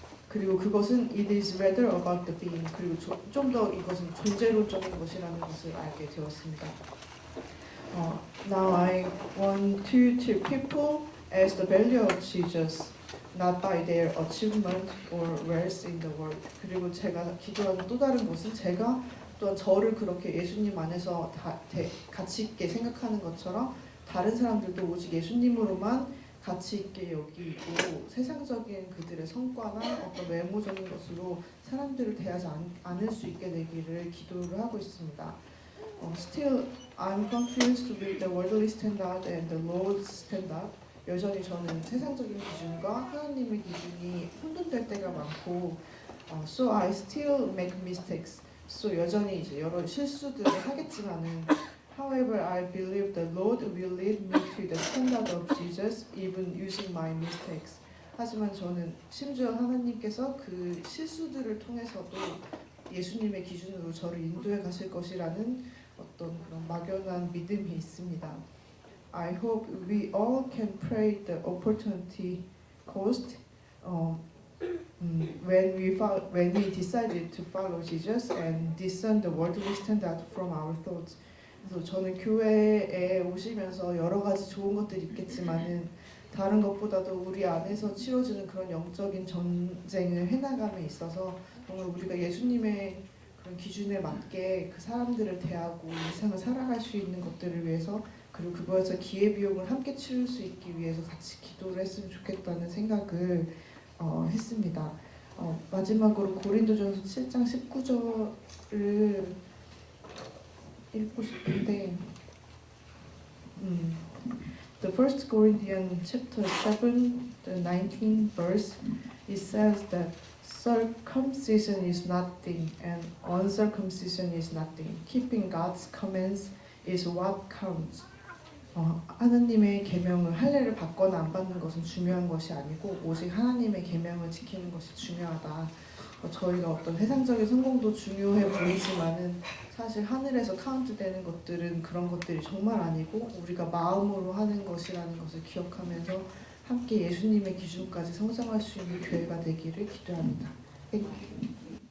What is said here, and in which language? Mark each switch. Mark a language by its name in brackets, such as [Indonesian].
[Korean] 그리고 그것은 [English] it is rather about the being. [Korean] 그리고 좀 더 이것은 존재론적인 것이라는 것을 알게 되었습니다. [English] Now I want to treat people as the value of Jesus, not by their achievement or wealth in the world. [Korean] 그리고 제가 기도하는 또 다른 것은 제가 또한 저를 그렇게 예수님 안에서 가치 있게 생각하는 것처럼 다른 사람들도 오직 예수님으로만 가치 있게 여기고 세상적인 그들의 성과나 어떤 외모적인 것으로 사람들을 대하지 않을 수 있게 되기를 기도를 하고 있습니다. [English] Still, I'm confused with the worldly standard and the Lord's standard. [Korean] 여전히 저는 세상적인 기준과 하나님의 기준이 혼돈될 때가 많고, [English] so I still make mistakes. [Korean] So 여전히 이제 여러 실수들을 하겠지만은. [English] However, I believe the Lord will lead me to the standard of Jesus, even using my mistakes. [Korean] 하지만 저는 심지어 하나님께서 그 실수들을 통해서도 예수님의 기준으로 저를 인도해 가실 것이라는 어떤 그런 막연한 믿음이 있습니다. [English] I hope we all can pray the opportunity cost when we decided to follow Jesus and discern the worldly standard from our thoughts. [Korean] 그래서 저는 교회에 오시면서 여러 가지 좋은 것들이 있겠지만은 다른 것보다도 우리 안에서 치러지는 그런 영적인 전쟁을 해나감에 있어서 정말 우리가 예수님의 그런 기준에 맞게 그 사람들을 대하고 일상을 살아갈 수 있는 것들을 위해서 그리고 그거에서 기회비용을 함께 치를 수 있기 위해서 같이 기도를 했으면 좋겠다는 생각을 했습니다. 마지막으로 고린도전서 7장 19절을 읽고 싶은데 [English] The first Corinthians chapter 7, the 19th verse, it says that circumcision is nothing and uncircumcision is nothing. Keeping God's commands is what counts. [Korean] 하나님의 계명을 할례를 받거나 안 받는 것은 중요한 것이 아니고 오직 하나님의 계명을 지키는 것이 중요하다. 저희가 어떤 세상적인 성공도 중요해 보이지만은 사실 하늘에서 카운트되는 것들은 그런 것들이 정말 아니고 우리가 마음으로 하는 것이라는 것을 기억하면서 함께 예수님의 기준까지 성장할 수 있는 교회가 되기를 기도합니다. 땡큐.